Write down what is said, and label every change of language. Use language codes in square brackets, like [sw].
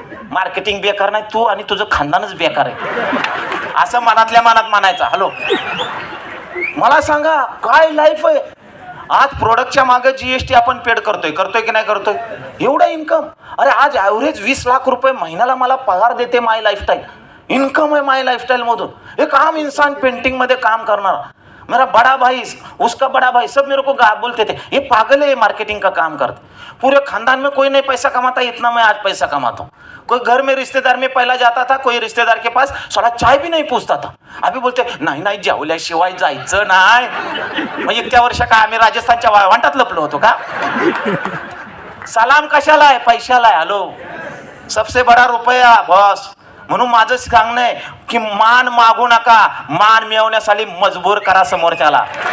[mr] Marketing बेकार नाही, तू आणि तुझं खानदानच बेकार आहे, असं मनातल्या मनात म्हणायचं. हॅलो, मला सांगा काय लाईफ आहे. आज प्रोडक्टच्या मागे GST आपण पेड करतोय की नाही करतोय? एवढा इन्कम. अरे आज ॲव्हरेज 20 लाख रुपये महिन्याला मला पगार देते माय लाईफस्टाईल. [hi] इन्कम है माय लाइफस्टाइल मधून. एक आम इंसान पेंटिंग मध्ये काम करना, मेरा बड़ा भाई, उसका बड़ा भाई, सब मेरे को बोलते थे ये पागल है, मार्केटिंग का काम करते. पूरे खानदान में कोई नहीं पैसा कमाता इतना मैं आज पैसा कमाता हूँ. कोई घर में रिश्तेदार में पहला जाता था, कोई रिश्तेदार के पास साला चाय भी नहीं पूछता था. अभी बोलते [mr] नाही नाही जेवल्याशिवाय जायचं नाही. मग 1 वर्ष का आम्ही राजस्थानच्या वाळवंटात लपलो होतो का? सलाम कशाला आहे? पैशाला आहे. हॅलो, [hi] सबसे बडा रुपया बॉस. [mr] म्हणून माझं सांगणं आहे की मान मागू नका, मान मिळवण्यासाठी मजबूर करा समोरच्याला.